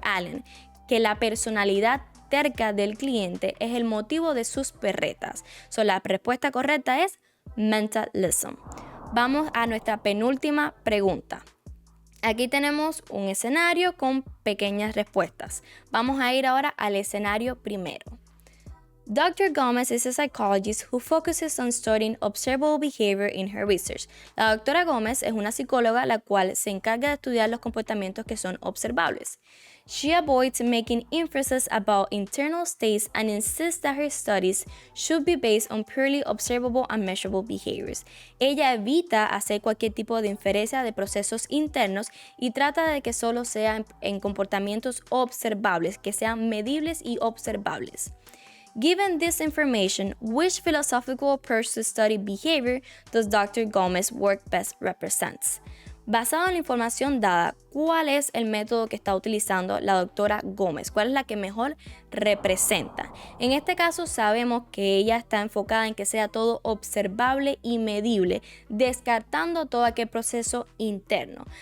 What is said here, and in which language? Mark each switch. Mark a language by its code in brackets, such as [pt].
[es] Allen, que la personalidad terca del cliente es el motivo de sus berretas. La respuesta correcta es mentalism. Vamos a nuestra penúltima pregunta. Aquí tenemos un escenario con pequeñas respuestas. Vamos a ir ahora al escenario primero. [en] Dr. Gomez is a psychologist who focuses on studying observable behavior in her research. [es] La doctora Gómez es una psicóloga la cual se encarga de estudiar los comportamientos que son observables. [en] She avoids making inferences about internal states and insists that her studies should be based on purely observable and measurable behaviors. [es] Ella evita hacer cualquier tipo de inferencia de procesos internos y trata de que solo sean en comportamientos observables, que sean medibles y observables. [en] Given this information, which philosophical approach to study behavior does Dr. Gomez work best represents? [es] Basado en la información dada, ¿cuál es el método que está utilizando la doctora Gómez? ¿Cuál es la que mejor representa? En este caso sabemos que ella está enfocada en que sea todo observable y medible, descartando todo aquel proceso interno.